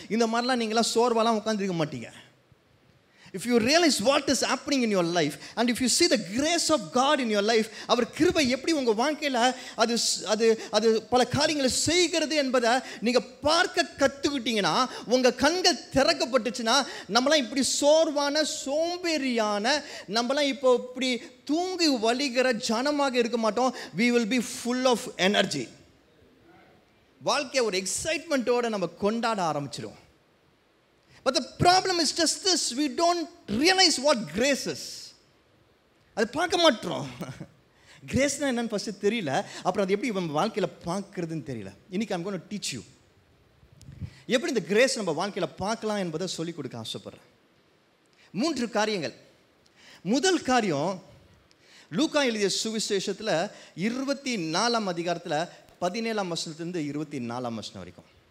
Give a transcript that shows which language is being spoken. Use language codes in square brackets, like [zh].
[ta] இந்த மாதிரிலாம் நீங்களாம் சோர்வாலாம் உட்காந்துருக்க மாட்டீங்க. [en] If you realize what is happening in your life [ta] and if you see the grace of God in your life, அவர் கிருபை எப்படி உங்கள் வாழ்க்கையில் அது அது அது பல காரியங்களை செய்கிறது என்பதை நீங்கள் பார்க்க கற்றுக்கிட்டீங்கன்னா, உங்கள் கண்கள் திறக்கப்பட்டுச்சுன்னா, நம்மளாம் இப்படி சோர்வான சோம்பேறியான, நம்மளாம் இப்போ இப்படி தூங்கி வலிகிற ஜனமாக இருக்க மாட்டோம். [en] we will be full of energy. [ta] வாழ்க்கையை ஒரு எக்ஸைட்மெண்ட்டோடு நம்ம கொண்டாட ஆரம்பிச்சிடும். [en] But the problem is just this, we don't realize what grace is. [ta] அது பார்க்க மாட்டோம். கிரேஸ்னால் என்னன்னு ஃபஸ்ட்டு தெரியல, அப்புறம் அது எப்படி நம்ம வாழ்க்கையில் பார்க்குறதுன்னு தெரியல. இன்னைக்கு [en] I'm going to teach you [ta] எப்படி இந்த கிரேஸ் நம்ம வாழ்க்கையில் பார்க்கலாம் என்பதை சொல்லிக் கொடுக்க ஆசைப்படுறேன். 3 காரியங்கள். முதல் காரியம், லூக்கா எழுதிய சுவிசேஷத்தில் 24ஆம் அதிகாரத்தில் 17ஆம் வசனத்திலிருந்து 24ஆம் வசனம் வரைக்கும்.